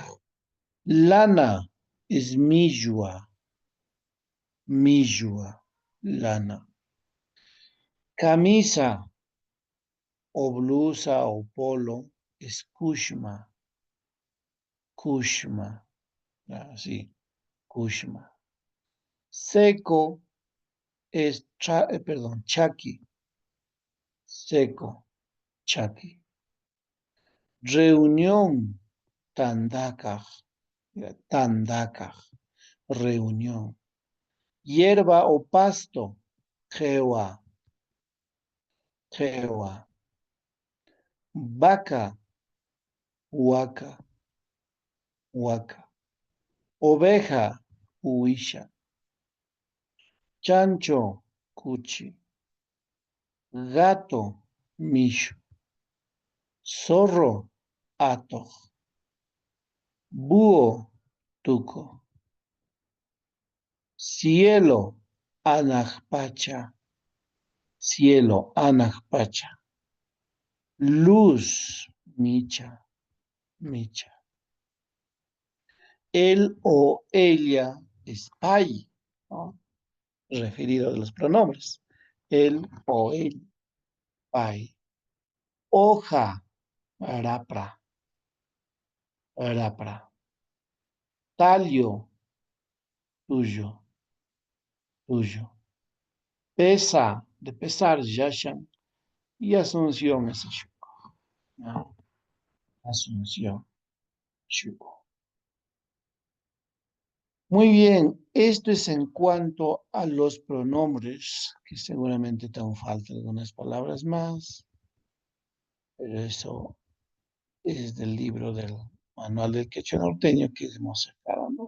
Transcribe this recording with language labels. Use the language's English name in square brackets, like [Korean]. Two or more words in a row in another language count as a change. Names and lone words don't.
[Spanish] Lana es lana. Camisa o blusa o polo es así, kushma. Seco es, [Quechua] chaki, seco, chaki. [Spanish] Reunión, tandakaj, reunión. Hierba o pasto, jewa. Vaca, huaca. Oveja, huisha. Chancho, cuchi. Gato, mishu. Zorro, ato. Búho, tuco. Cielo, anajpacha. Luz, micha. Él o ella es pai, ¿no? Referido de los pronombres. Él o él, [Quechua] pai. Hoja, rapra. [Spanish] Talio, tuyo. Pesa, de pesar, yashan. Y Asunción es Shuko, ¿no? Asunción, Shuko. Muy bien, esto es en cuanto a los pronombres, que seguramente te faltan algunas palabras más, pero eso es del libro del Manual del Quechua Norteño que hemos sacado, ¿no?